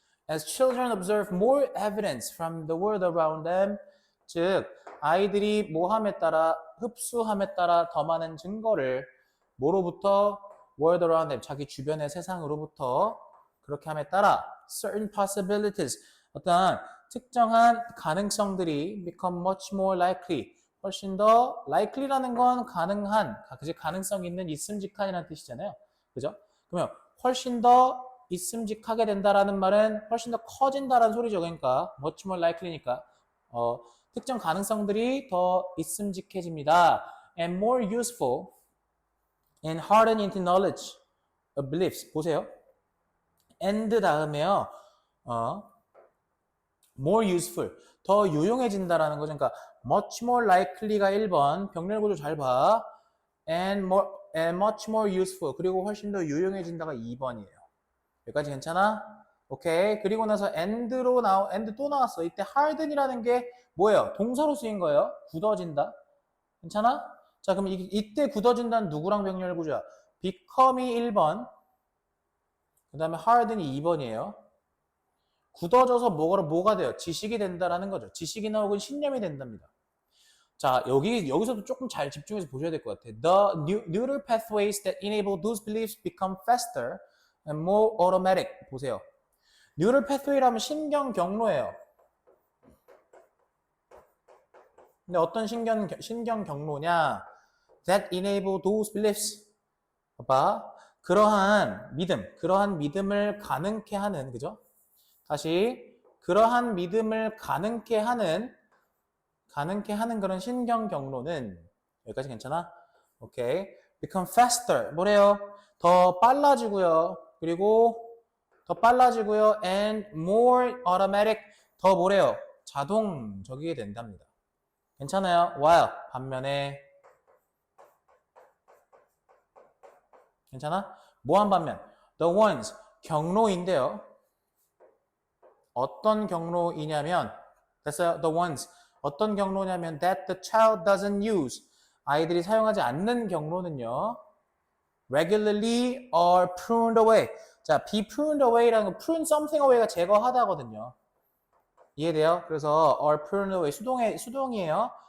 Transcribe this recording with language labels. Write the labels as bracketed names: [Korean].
[English] As children observe more evidence from the world around them, [Korean] 즉 아이들이 모함에 따라 흡수함에 따라 더 많은 증거를 뭐로부터 [English] world around them, [Korean] 자기 주변의 세상으로부터 그렇게 함에 따라 [English] certain possibilities, [Korean] 어떤 특정한 가능성들이 [English] become much more likely, [Korean] 훨씬 더 likely라는 건 가능한, 가능성 있는 있음직한이라는 뜻이잖아요. 그죠? 그러면 훨씬 더 있음직하게 된다라는 말은 훨씬 더 커진다라는 소리죠. 그러니까 [English] much more likely [Korean] 니까 특정 가능성들이 더 있음직해집니다. [English] And more useful and hardened into knowledge of beliefs. [Korean] 보세요. and 다음에요. [English] more useful. [Korean] 더 유용해진다라는 거죠. 그러니까 [English] much more likely [Korean] 가 1번. 병렬 구조 잘 봐. [English] and much more useful. [Korean] 그리고 훨씬 더 유용해진다가 2번이에요. 여기까지 괜찮아? 오케이. 그리고 나서 and 또 나왔어. 이때 harden이라는 게 뭐예요? 동사로 쓰인 거예요. 굳어진다. 괜찮아? 자, 그럼 이때 굳어진다는 누구랑 병렬 구조야? become이 1번. 그 다음에 harden이 2번이에요. 굳어져서 뭐가 돼요? 지식이 된다라는 거죠. 지식이나 혹은 신념이 된답니다. 자, 여기서도 조금 잘 집중해서 보셔야 될 것 같아. [English] The neural pathways that enable those beliefs become faster and more automatic. [Korean] 보세요. neural pathway라면 신경 경로예요. 근데 어떤 신경 경로냐? [English] That enable those beliefs. [Korean] 봐봐. 그러한 믿음을 가능케 하는, 그죠? 다시, 그러한 믿음을 가능케 하는 그런 신경 경로는, 여기까지 괜찮아? 오케이. [English] become faster. [Korean] 뭐래요? 더 빨라지고요. 그리고 더 빨라지고요. [English] and more automatic. [Korean] 더 뭐래요? 자동적이게 된답니다. 괜찮아요? [English] while [Korean] 반면에 괜찮아? 뭐한 반면 [English] the ones [Korean] 경로인데요. 어떤 경로이냐면 됐어요? [English] the ones [Korean] 어떤 경로냐면 [English] that the child doesn't use [Korean] 아이들이 사용하지 않는 경로는요. [English] regularly or pruned away. 자, be pruned away라는 거 prune something away가 제거하다거든요. [Korean] 이해돼요? 그래서 [English] or pruned away [Korean] 수동이에요.